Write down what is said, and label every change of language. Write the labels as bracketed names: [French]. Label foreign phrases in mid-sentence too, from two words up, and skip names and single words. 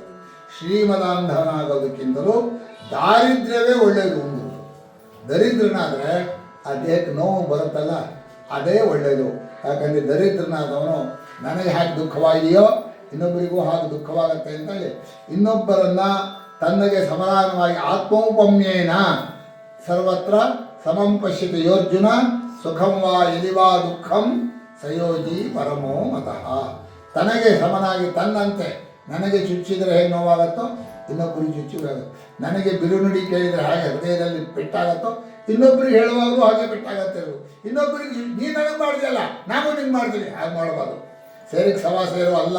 [Kannada] ಶ್ರೀಮದಾಂಧನಾಗೋದಕ್ಕಿಂತಲೂ ದಾರಿದ್ರ್ಯವೇ ಒಳ್ಳೆಯದು. ಒಂದು ದರಿದ್ರನಾದರೆ ಆ ದೇಹಕ್ಕೆ ನೋವು ಬರುತ್ತಲ್ಲ, ಅದೇ ಒಳ್ಳೆಯದು. ಯಾಕಂದರೆ ದರಿದ್ರನಾದವನು ನನಗೆ ಹಾಗೆ ದುಃಖವಾಗಿದೆಯೋ ಇನ್ನೊಬ್ಬರಿಗೂ ಹಾಗೆ ದುಃಖವಾಗುತ್ತೆ ಅಂತೇಳಿ ಇನ್ನೊಬ್ಬರನ್ನು ತನ್ನಗೆ ಸಮಾಧಾನವಾಗಿ [Sanskrit] ಆತ್ಮೌಪಮ್ಯೇನ ಸರ್ವತ್ರ ಸಮಂ ಪಶ್ಯತಿ ಯೋರ್ಜುನ ಸುಖಂ ವಾ ಯದಿ ವಾ ದುಃಖಂ ಸಯೋಜಿ ಪರಮೋ ಮತಃ. [Kannada] ತನಗೆ ಸಮನಾಗಿ ತನ್ನಂತೆ ನನಗೆ ಚುಚ್ಚಿದರೆ ಹೇಗೆ ನೋವಾಗುತ್ತೋ ಇನ್ನೊಬ್ಬರಿಗೆ ಚುಚ್ಚುವಾಗುತ್ತೆ. ನನಗೆ ಬಿರುನುಡಿ ಕೇಳಿದರೆ ಹಾಗೆ ಹೃದಯದಲ್ಲಿ ಪೆಟ್ಟಾಗತ್ತೋ ಇನ್ನೊಬ್ಬರಿಗೆ ಹೇಳುವಾಗಲೂ ಹಾಗೆ ಪೆಟ್ಟಾಗತ್ತೆ. ಇನ್ನೊಬ್ಬರಿಗೆ ನೀನು ನನಗೆ ಮಾಡಿದೆಯಲ್ಲ ನಾನು ನಿಂಗೆ ಮಾಡ್ತೀನಿ ಹಾಗೆ ಮಾಡಬಾರ್ದು. ಸೇರಿಗೆ ಸವಾ ಸೇರು ಅಲ್ಲ.